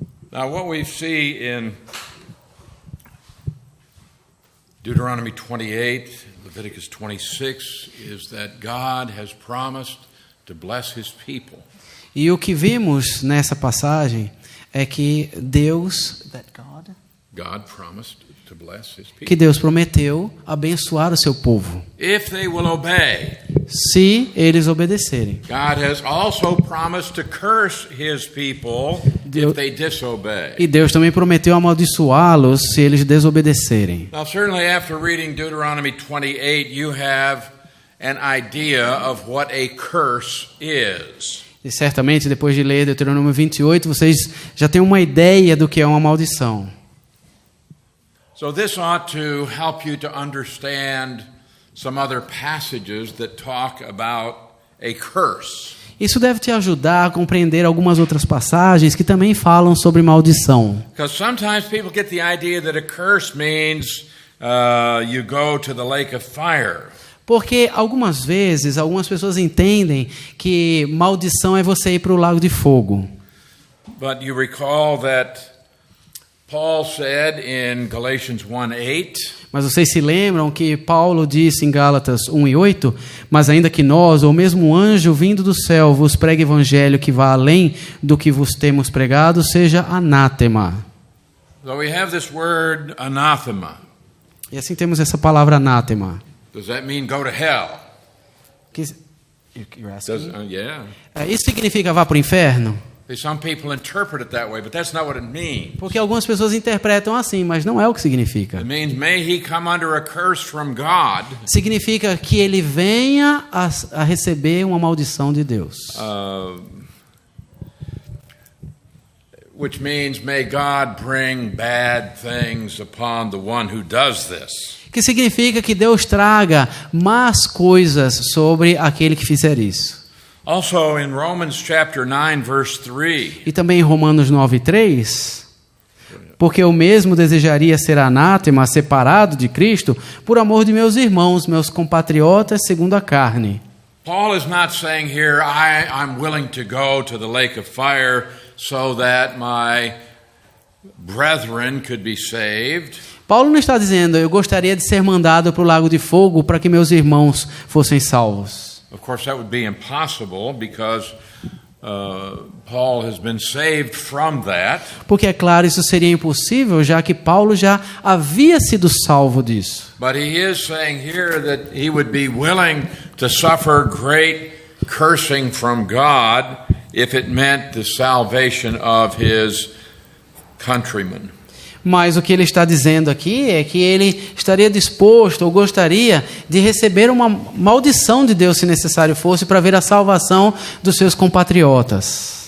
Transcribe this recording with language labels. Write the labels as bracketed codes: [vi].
[en] Now, what we see in Deuteronomy 28, Leviticus 26, is that God has promised to bless His people. [pt] E o que vimos nessa passagem é que [en] God promised to bless His people. [pt] Que Deus prometeu abençoar o seu povo. [en] If they will obey. [pt] Se eles obedecerem. [en] God has also promised to curse His people if they disobey. [pt] E Deus também prometeu amaldiçoá-los se eles desobedecerem. [en] Now, certainly after reading Deuteronomy 28, you have an idea of what a curse is. [pt] E certamente depois de ler Deuteronômio 28, vocês já têm uma ideia do que é uma maldição. [en] So this ought to help you to understand some other passages that talk about a curse. [pt] Isso deve te ajudar a compreender algumas outras passagens que também falam sobre maldição. [en] Because sometimes people get the idea that a curse means you go to the lake of fire. [pt] Porque algumas vezes algumas pessoas entendem que maldição é você ir para o lago de fogo. [en] But you recall that Paul said in Galatians 1:8. [pt] Mas vocês se lembram que Paulo disse em Gálatas 1:8, mas ainda que nós, ou mesmo um anjo vindo do céu, vos pregue evangelho que vá além do que vos temos pregado, seja anátema. [en] So we have this word anathema. [pt] E assim temos essa palavra anátema. [en] Does that mean go to hell? Yeah. [pt] Isso significa vá para o inferno? [en] Some people interpret it that way, but that's not what it means. [pt] Porque algumas pessoas interpretam assim, mas não é o que significa. [en] It means may he come under a curse from God. [pt] Significa que ele venha a receber uma maldição de Deus. [en] Which means may God bring bad things upon the one who does this. [pt] Que significa que Deus traga más coisas sobre aquele que fizer isso. [en] Also in Romans chapter 9 verse 3. [pt] E também em Romanos 9:3. porque eu mesmo desejaria ser anátema, separado de Cristo, por amor de meus irmãos, meus compatriotas segundo a carne. [en] Paul is not saying here, I'm willing to go to the lake of fire so that my brethren could be saved. [pt] Paulo não está dizendo, eu gostaria de ser mandado para o lago de fogo para que meus irmãos fossem salvos. [en] Of course, that would be impossible because Paul has been saved from that. [pt] Porque, é claro, isso seria impossível, já que Paulo já havia sido salvo disso. [en] But he is saying here that he would be willing to suffer great cursing from God if it meant the salvation of his countrymen. [pt] Mas o que ele está dizendo aqui é que ele estaria disposto ou gostaria de receber uma maldição de Deus, se necessário fosse, para ver a salvação dos seus compatriotas.